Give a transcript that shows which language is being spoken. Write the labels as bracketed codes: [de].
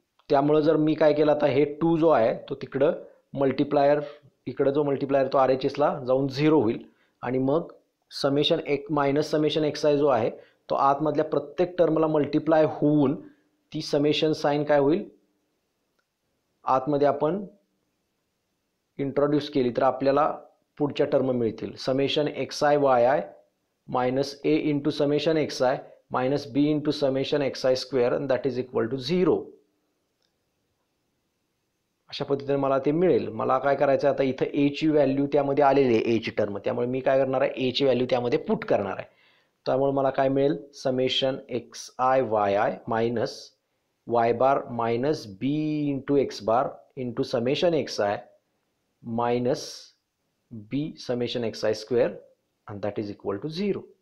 [mr] त्यामुळे जर मी काय केलं आता हे 2 जो आहे तो तिकडं मल्टिप्लायर, इकडं जो मल्टिप्लायर तो RHS ला जाऊन 0 होईल आणि मग समेशन एक मायनस समेशन एक्स आय जो आहे तो आतमधल्या प्रत्येक टर्मला मल्टिप्लाय होऊन ती समेशन साईन काय होईल आतमध्ये आपण इंट्रोड्यूस केली तर आपल्याला पुढच्या टर्म मिळतील. [en] Summation X I Y I minus A into summation X I minus B into summation X I square and that is equal to 0. [mr] अशा पद्धतीने मला ते मिळेल. मला काय करायचं आता इथं ए ची व्हॅल्यू त्यामध्ये आलेली आहे, ए ची टर्म, त्यामुळे मी काय करणार आहे ए ची व्हॅल्यू त्यामध्ये पुट करणार आहे. त्यामुळे मला काय मिळेल [en] Summation X I Y I minus Y bar minus B into X bar into summation X I minus B summation X I square and that is equal to 0.